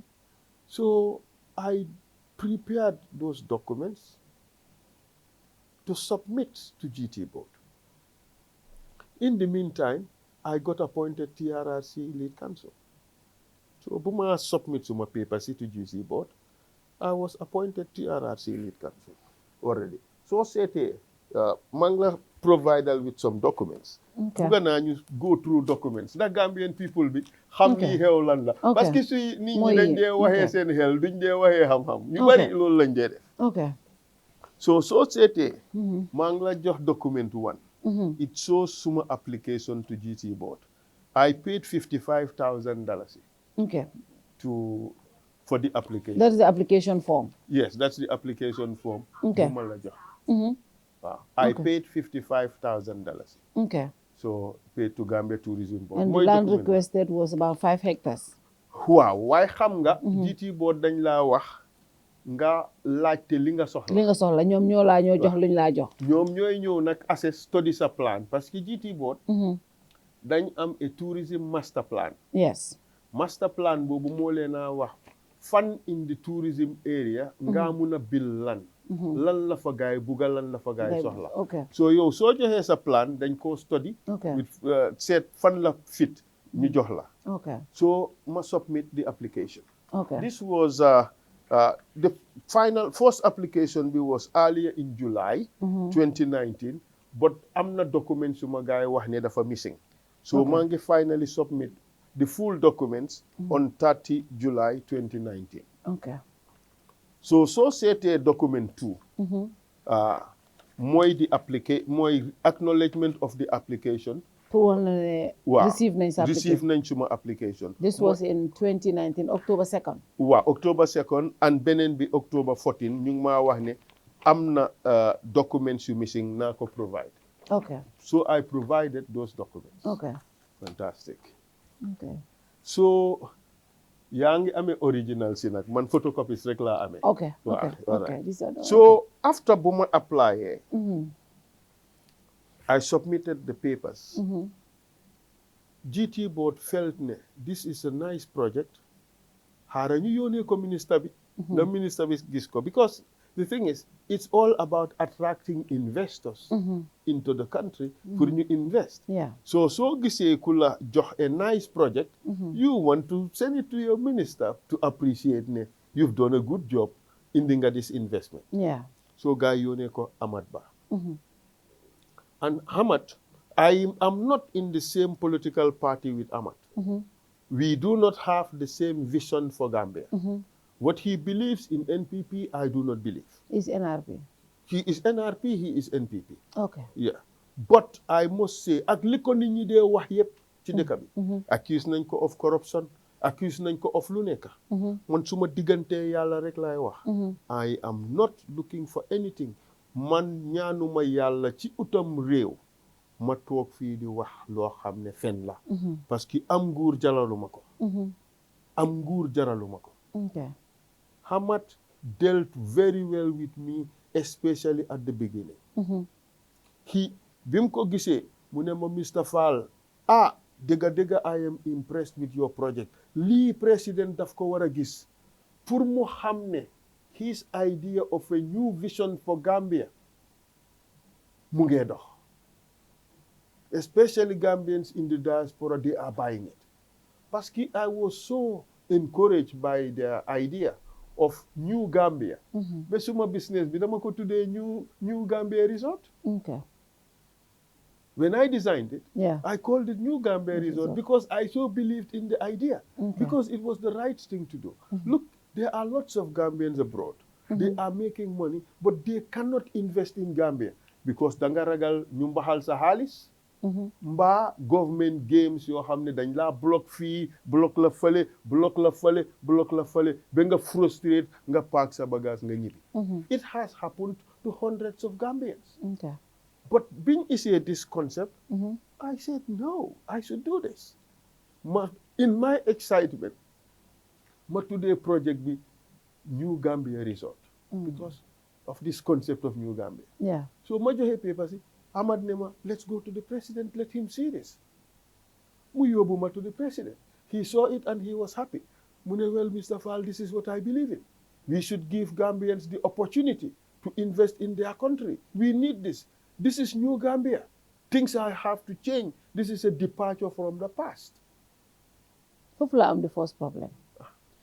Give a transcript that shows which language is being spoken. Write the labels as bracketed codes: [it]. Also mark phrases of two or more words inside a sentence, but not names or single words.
[en] So I prepared those documents to submit to GT board. In the meantime, I got appointed TRRC lead counsel. So Buma submit my papers to GT board. I was appointed TRRC lead counsel already. [wo] So seetee maa ngi la providal [en] with some documents. [wo] Bugga naa ñu [en] go through documents [wo] ndax [en] Gambian people [wo] bi xam lii xew lan la. [fr] parce que [wo] suy nit ñi dañ dee waxee seen xel duñ dee waxee xam-xam. ñu bari loolu lañ dee def. So seetee maa ngi la jox document 1. [en] It shows suma application to GT board. I paid $55,000 for the application. That is the application form? Yes, that's the application form. I paid $55,000. So paid to Gambia Tourism Board. And the land requested was about 5 hectares. Wow, why [wo] xam nga GT board dañ la wax nga laajte li nga soxla. Li nga soxla ñoom ñoo laa ñoo jox luñ laa jox. ñoom ñooy ñëw nag [en] assess study [wo] sa plan [fr] parce que [wo] GT board dañ am [en] a tourism master plan. Yes. Master plan [wo] boobu moo leen a wax fan [en] in the tourism area [wo] nga mun a bil lan la fa gaay bugga lan la fa gaay soxla. So yow soo joxee sa plan dañ ko [en] study with [wo] seet fan la fit ñu jox la. [en] So ma submit the application. This was the first application was earlier in July 2019, but [wo] am na documents yu ma gaay wax ne dafa missing. [en] So [wo] maa ngi [en] finally submit the full documents on 30 July 2019. So seetee document 2 mooy acknowledgement of the application. [fr] Pour receive [wo] nañ suma application. [en] This was in 2019 October 2nd. [wo] Waaw October 2nd and beneen bi October 14 ñu ngi maa wax ne am na documents yu missing naa ko provide. [en] So I provided those documents. Fantastic. [wo] So yaa ngi amee original si nag man photocopies rek laa amee. [en] So after [wo] bu ma [en] apply I submitted the papers. GT board felt ne this is a nice project. [wo] Xaaral ñu yónnee ko minister bi. [en] The minister bi [wo] gis ko [en] because the thing is it's all about attracting investors into the country [wo] pour ñu [en] invest. [wo] So gisee ku la jox [en] a nice project, you want to send it to your minister to appreciate ne you've done a good job [wo] indi nga [en] this investment. [wo] So gaa yónnee ko Amat Bah. [en] And Amat, I am not in the same political party with Amat. We do not have the same vision for Gambia. What he believes in NPP, I do not believe. Is NRP? He is NRP, he is NPP. Yeah. But I must say, [wo] ak li ko nit ñi dee wax yépp ci dëkk bi. Accuse nañ ko [en] of corruption, [wo] accuse nañ ko of lu nekk. Man suma diggante yàlla rek laay wax. [en] I am not looking for anything. [wo] Man ñaanuma yàlla ci utam réew ma toog fii di wax loo xam ne fen la. [fr] Parce que [wo] am nguur jaraluma ko. Am nguur jaraluma ko. [en] Amat dealt very well with me, especially at the beginning. [wo] Bim ko gisee mu ne ma Mr. [en] Faal dëgga I am impressed with your project. [wo] Lii président daf ko war a gis pour mu xam ne [en] his idea of a new vision for Gambia [wo] mu ngee dox. [en] Especially Gambians in the diaspora, they are buying it. [fr] Parce que [en] I was so encouraged by their idea of New Gambia. [wo] Ba suma business bi dama ko tuddee New Gambia Resort. [en] When I designed it, I called it New Gambia Resort because I so believed in the idea. Because it was the right thing to do. Look, there are lots of Gambians abroad. They are making money, but they cannot invest in Gambia because [wo] danga ragal ñu mbaxal sa xaalis. Mbaa [en] government games [wo] yoo xam ne dañ laa block fii block la fële ba nga frustrate nga paak sa bagage nga ñibbi. [en] It has happened to hundreds of Gambians. But being issued this concept, I said no, I should do this. In my excitement, [wo] ma tuddee project bi New Gambia Resort [en] because of this concept of New Gambia. [wo] So ma joxe papers yi Amat ne ma, [en] let's go to the president, let him see this. [wo] Mu yóbbu ma [en] to the president. He saw it and he was happy. [wo] Mu ne, [en] well, Mr. Faal, this is what I believe in. We should give Gambians the opportunity to invest in their country. We need this. This is New Gambia. Things I have to change. This is a departure from the past. Hopefully, I'm the first problem.